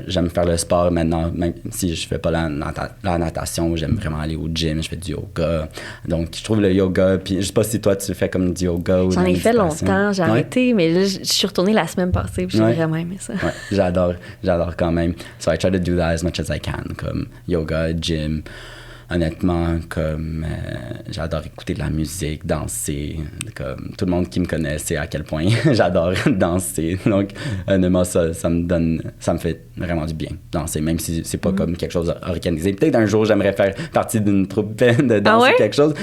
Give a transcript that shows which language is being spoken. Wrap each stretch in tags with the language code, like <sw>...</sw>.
<fr>J'aime faire le sport maintenant, même si je fais pas la natation, j'aime vraiment aller au gym, je fais du yoga. Donc, je trouve le yoga, puis je sais pas si toi, tu fais comme du yoga ou J'en ai fait longtemps, j'ai arrêté, mais là, je suis retournée la semaine passée, puis j'ai vraiment aimé ça. Ouais, j'adore quand même.</fr> <en>So I try to do that as much as I can, comme yoga, gym.</en> <fr>Honnêtement, comme j'adore écouter de la musique, danser. Comme tout le monde qui me connaît sait à quel point j'adore danser. Donc, honnêtement, ça me fait vraiment du bien, danser, même si c'est pas comme quelque chose organisé. Peut-être un jour, j'aimerais faire partie d'une troupe de danse ou quelque chose.</fr>